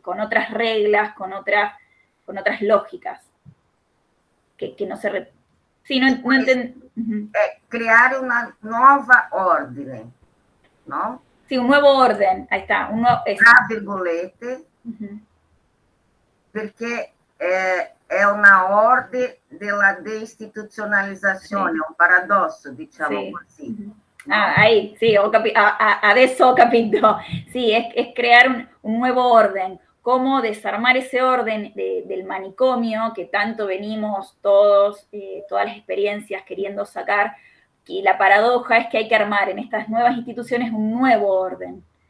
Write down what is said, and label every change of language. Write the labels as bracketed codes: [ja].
[es] Con otras reglas, con otras lógicas, que no se... Sí, no [it] creare una nuova ordine, no? [es] Sí, un nuevo orden, ahí está. [it] Tra virgolette, perché è una ordine della deistituzionalizzazione, un paradosso, diciamo [es] sí. [it] così. [es] ¿No? Ahí, sí, [it] adesso ho capito. [es] Sí, es crear un nuevo orden. Cómo desarmar ese orden del manicomio que tanto venimos todos, todas las experiencias queriendo sacar. Y la paradoja es que hay que armar en estas nuevas instituciones un nuevo orden.